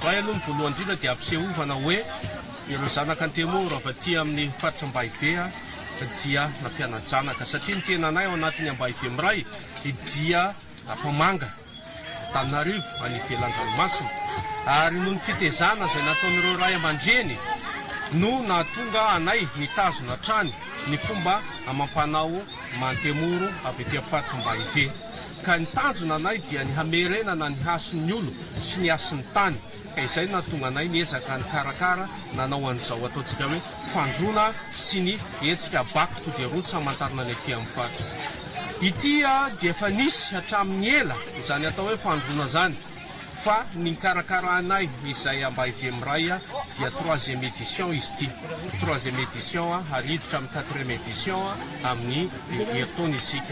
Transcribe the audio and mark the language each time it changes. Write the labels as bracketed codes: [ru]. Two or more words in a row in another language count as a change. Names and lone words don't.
[mg] Aloha ny voalohany indrindra dia ampisehovana hoe ireo zanaka Antemoro avy aty amin'ny faritra Ambahive dia nampiana-janaka satria ny tenanay ao anatin'ny Ambahive miray dia Ampamanga Tananarivo any ivelan-dranomasina ary noho ny fitezana izay nataon'ireo ray aman-dreny no nahatonga anay nitazona hatrany ny fomba amampanao mantemoro avy ety faritra Mbahive ka ny tanjona anay dia ny hamerenana ny hason'ny olo sy ny hason'ny tany ka izay nahatonga anay niezaka ny karakara nanao an'izao ataontsika hoe fandrona sy ny etsika [en] back to the roots [mg] hamantarana ny ety amin'ny faritra ity dia efa nisy hatramin'ny ela izany atao hoe fandrona zany fa ny karakarahanay izay Mbahive miray dia [fr] 3e édition [mg] izy ity [fr] 3e édition [mg] hariditra amin'ny [fr] 4e édition [mg] amin'ny heritaona isika